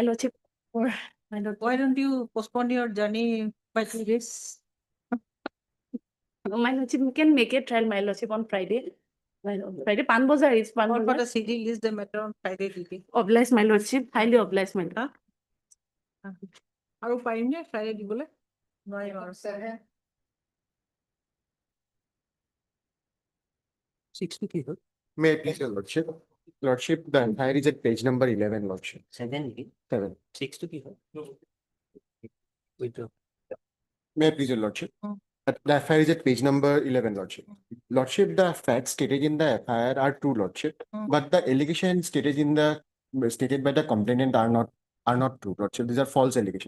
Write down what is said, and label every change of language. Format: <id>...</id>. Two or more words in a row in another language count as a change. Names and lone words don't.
<en>My lordship, or my lord, Why don't you postpone your journey by 3 days? my lordship, we can make a trial, my lordship, on Friday. Friday, Pan Bazaar is Pan Or for Bazaar. the CD, list the matter on Friday. Oblige, my lordship, highly oblige, my lord.</en> <as>আৰু পাৰিম নে Friday দিবলৈ? নোৱাৰিম আৰু। 6 কি হ'ল?</as> <en>May I please your lordship? Lordship, the FIR is at page number 11, lordship. 7.</en> <as>6 to কি হয়?</as> <en>Withdraw. May I please your lordship? Hmm. The FIR is at page number 11, lordship. Lordship, the facts stated in the FIR are true, lordship, Hmm. but the allegations stated by the complainant are not true, lordship. These are false allegations.</en>